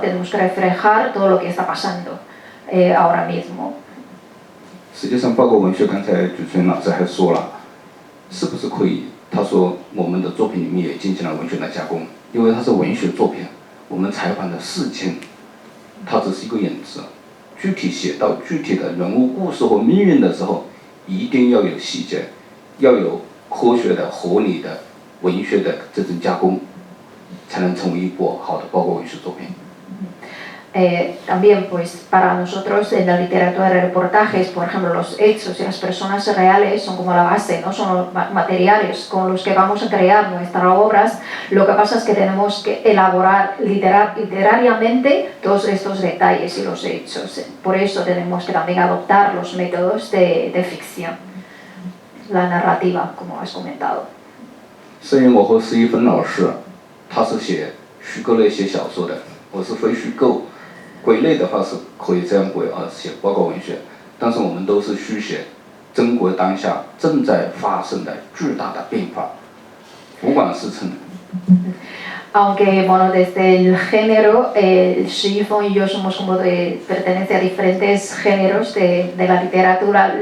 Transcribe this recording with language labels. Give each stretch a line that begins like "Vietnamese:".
Spanish: Tenemos que reflejar todo lo que está pasando ahora mismo.
Chinese: 实际上，报告文学刚才主持人老师还说了，是不是可以？他说我们的作品里面也进行了文学的加工，因为它是文学作品，我们采访的事情，它只是一个影子，具体写到具体的人物故事和命运的时候，一定要有细节，要有科学的、合理的、文学的这种加工，才能成为一部好的报告文学作品。
Spanish: También pues para nosotros en la literatura de reportajes, por ejemplo, los hechos y las personas reales son como la base, ¿no? Son los materiales con los que vamos a crear nuestras obras. Lo que pasa es que tenemos que elaborar literariamente todos estos detalles y los hechos. Por eso tenemos que también adoptar los métodos de ficción, la narrativa, como has comentado.
Chinese: 所以我和施一芬老师，他是写虚构类写小说的，我是非虚构。归类的话是可以这样归写报告文学，但是我们都是虚写中国当下正在发生的巨大的变化，不管是从。
Spanish: Aunque, bueno, desde el género, Shifon y yo somos como pertenece a diferentes géneros de la literatura.